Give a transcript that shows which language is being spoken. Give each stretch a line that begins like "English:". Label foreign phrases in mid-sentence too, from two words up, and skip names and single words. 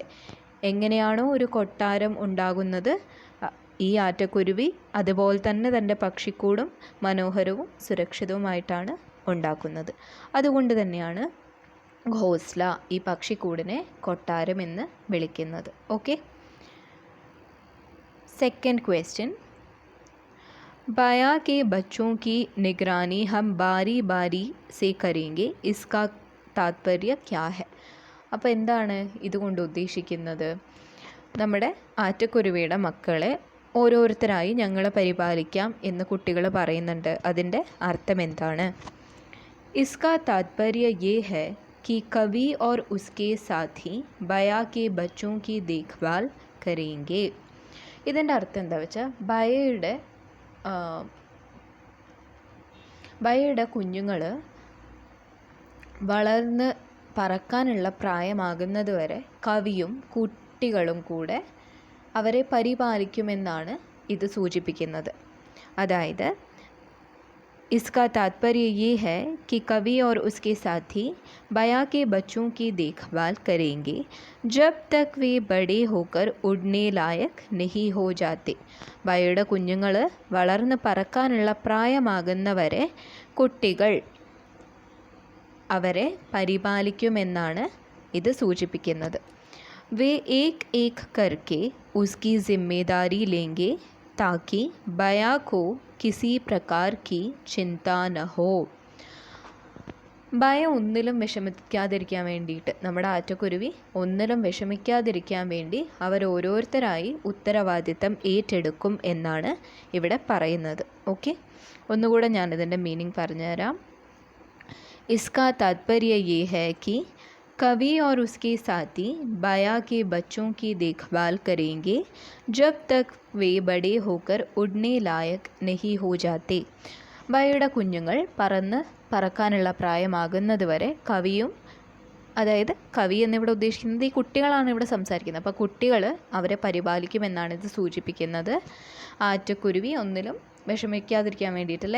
Malayalam: എങ്ങനെയാണോ ഒരു കൊട്ടാരം ഉണ്ടാകുന്നത്, ഈ ആറ്റക്കുരുവി അതുപോലെ തന്നെ തൻ്റെ പക്ഷിക്കൂടും മനോഹരവും സുരക്ഷിതവുമായിട്ടാണ് ഉണ്ടാക്കുന്നത്. അതുകൊണ്ട് തന്നെയാണ് ഘോസ്ല ഈ പക്ഷിക്കൂടിനെ കൊട്ടാരം എന്ന് വിളിക്കുന്നത്.
English: okay, second question,
Hindi: बया के बच्चों की निगरानी हम बारी बारी से करेंगे, इसका तात्पर्य क्या है?
Malayalam: അപ്പോൾ എന്താണ് ഇതുകൊണ്ട് ഉദ്ദേശിക്കുന്നത്? നമ്മുടെ ആറ്റക്കുരുവിയുടെ മക്കളെ ഓരോരുത്തരായി ഞങ്ങൾ പരിപാലിക്കാം എന്ന് കുട്ടികൾ പറയുന്നുണ്ട്. അതിൻ്റെ അർത്ഥം എന്താണ്?
Hindi: इसका तात्पर्य ये है कि कवि और उसके साथी बया के बच्चों की देखभाल करेंगे.
Malayalam: ഇതിൻ്റെ അർത്ഥം എന്താ വെച്ചാൽ ബയയുടെ കുഞ്ഞുങ്ങൾ വളർന്ന് പറക്കാനുള്ള പ്രായമാകുന്നത് വരെ കവിയും കുട്ടികളും കൂടെ അവരെ പരിപാലിക്കുമെന്നാണ് ഇത് സൂചിപ്പിക്കുന്നത്.
Hindi: അതായത് इसका तात्पर्य ये है कि कवि और उसके साथी बया के बच्चों की देखभाल करेंगे जब तक वे बड़े होकर उड़ने लायक नहीं हो जाते.
Malayalam: ബയയുടെ കുഞ്ഞുങ്ങൾ വളർന്ന് പറക്കാനുള്ള പ്രായമാകുന്നവരെ കുട്ടികൾ അവരെ പരിപാലിക്കുമെന്നാണ് ഇത് സൂചിപ്പിക്കുന്നത്.
Hindi: वे एक एक करके उसकी जिम्मेदारी लेंगे ताकि बया को किसी प्रकार की चिंता न हो.
Malayalam: ബയ ഒന്നിലും വിഷമിക്കാതിരിക്കാൻ വേണ്ടിയിട്ട്, നമ്മുടെ ആറ്റക്കുരുവി ഒന്നിലും വിഷമിക്കാതിരിക്കാൻ വേണ്ടി അവർ ഓരോരുത്തരായി ഉത്തരവാദിത്തം ഏറ്റെടുക്കും എന്നാണ് ഇവിടെ പറയുന്നത്. ഓക്കെ, ഒന്നുകൂടെ ഞാനിതിൻ്റെ മീനിങ് പറഞ്ഞുതരാം.
Hindi: इसका तात्पर्य ये है कि कवि और उसके साथी बया के बच्चों की देखभाल करेंगे जब तक वे बड़े होकर उड़ने लायक नहीं हो जाते.
Malayalam: ബയയുടെ കുഞ്ഞുങ്ങൾ പറക്കാനുള്ള പ്രായമാകുന്നത് വരെ കവിയും, അതായത് കവി എന്നിവിടെ ഉദ്ദേശിക്കുന്നത് ഈ കുട്ടികളാണ് ഇവിടെ സംസാരിക്കുന്നത്. അപ്പോൾ കുട്ടികൾ അവരെ പരിപാലിക്കുമെന്നാണ് ഇത് സൂചിപ്പിക്കുന്നത്. ആറ്റക്കുരുവി ഒന്നിലും വിഷമിക്കാതിരിക്കാൻ വേണ്ടിയിട്ടല്ലേ.